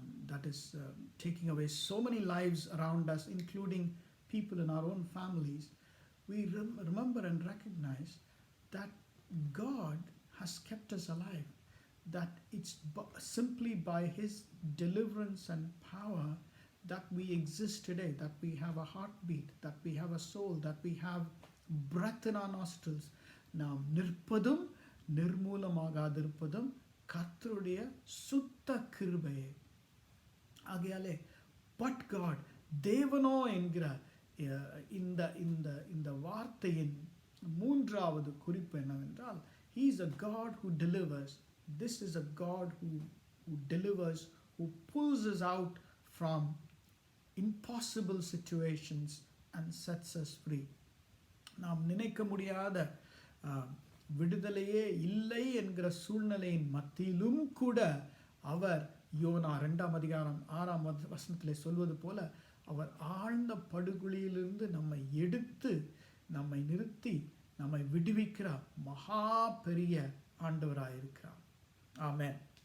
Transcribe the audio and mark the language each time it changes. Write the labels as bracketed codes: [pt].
[en] that is taking away so many lives around us, including people in our own families, we remember and recognize that God has kept us alive, that it's simply by His deliverance and power that we exist today, that we have a heartbeat, that we have a soul, that we have breath in our nostrils. [ta] நாம் நிற்பதும் நிர்மூலமாகாதிருப்பதும் கர்த்தருடைய சுத்த கிருபையே. ஆகையாலே [en] but God, [ta] தேவனோ என்கிற இந்த இந்த இந்த வார்த்தையின் மூன்றாவது குறிப்பு என்னவென்றால், [en] He is a God who delivers. This is a God who delivers, who pulls us out from impossible situations and sets us free. [ta] நாம் நினைக்க முடியாத விடுதலையே இல்லை என்கிற சூழ்நிலையின் மத்தியிலும் கூட அவர் யோனா 2ஆம் அதிகாரம் 6ஆம் வசனத்திலே சொல்வது போல அவர் ஆழ்ந்த படுகுழியிலிருந்து நம்மை எடுத்து நம்மை நிறுத்தி நம்மை விடுவிக்கிற மகா பெரிய ஆண்டவராயிருக்கிறார். ஆமென்.